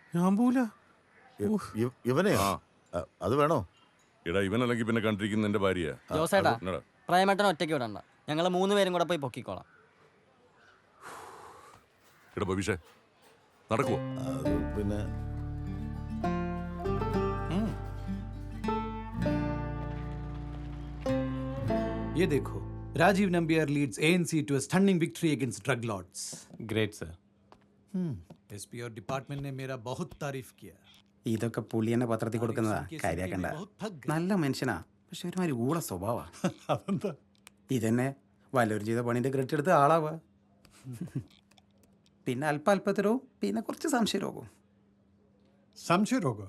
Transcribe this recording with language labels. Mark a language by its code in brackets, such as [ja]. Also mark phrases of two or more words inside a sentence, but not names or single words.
[ml] ഞാൻ പോല ഇവനെ അത് വേണോ? എടാ ഇവനല്ലെങ്കിൽ പിന്നെ കണ്ടിരിക്കുന്ന എന്റെ ഭാര്യ. ജോസേട്ടാ പ്രേമേട്ടൻ ഒറ്റയ്ക്ക് വിടണ്ട, ഞങ്ങൾ 3 പേരും കൂടെ പോയി പൊക്കിക്കോളാം. എടാ ബബീഷേ നടക്കുവോ? അത് പിന്നെ [hi] ये देखो, [en] राजीव नंबियार लीड्स ANC to a stunning victory against drug lords. Great sir. [hi] SP और डिपार्टमेंट ने मेरा बहुत तारीफ किया. [ml] ഇതൊക്കെ പുള്ളി എന്നെ പത്രത്തിൽ കൊടുക്കുന്നതാ, കാര്യാക്കണ്ട. നല്ല മനുഷ്യനാ, പക്ഷെ ഒരുമാതിരി ഊള സ്വഭാവമാണ്. അതെന്താ? ഇതന്നെ വല്ലവരും ചെയ്ത പണീൻ്റെ ക്രെഡിറ്റ് എടുത്ത് ആളാവുക. പിന്നെ അല്പത്തരവും പിന്നെ കുറച്ച് സംശയരോഗവും. സംശയരോഗം?